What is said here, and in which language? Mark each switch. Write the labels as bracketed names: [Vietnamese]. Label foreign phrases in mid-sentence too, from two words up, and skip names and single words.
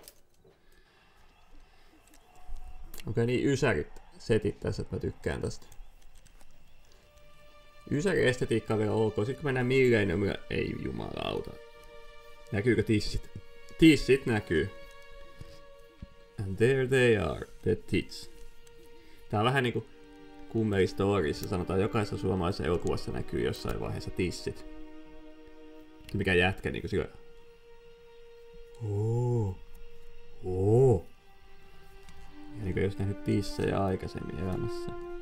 [Finnish] Okei, niin ysärit setit tässä, että mä tykkään tästä. Ysäri estetiikka on vielä ok. Sitten kun mennään Millenniumilla, ei jumalauta. Näkyykö tissit? Tissit näkyy. [English] And there they are, the tits. [Finnish] Tää on vähän niinku Kummeli Storiessa, sanotaan jokaisessa suomalaisessa elokuvassa näkyy jossain vaiheessa tissit. Mikä jätkä niinku sillä... Ja niin kuin jos nähnyt tissejä aikaisemmin elämässä.